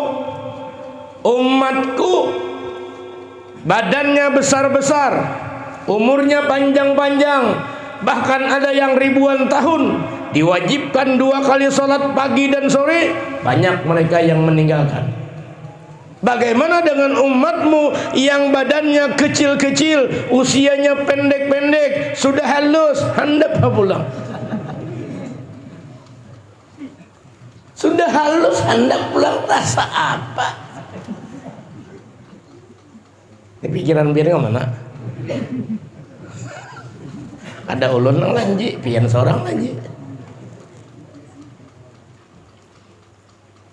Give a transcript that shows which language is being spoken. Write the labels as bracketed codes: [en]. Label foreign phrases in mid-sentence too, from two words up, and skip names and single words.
[id] Umatku badannya besar-besar, umurnya panjang-panjang, bahkan ada yang ribuan tahun, diwajibkan 2 kali salat pagi dan sore, banyak mereka yang meninggalkan. Bagaimana dengan umatmu yang badannya kecil-kecil, usianya pendek-pendek, sudah halus, hendak pulang. Sudah halus, hendak pulang, rasa apa? Ini pikiran biar mana? [bjn] Ada ulun nang lanji, pian seorang lanji.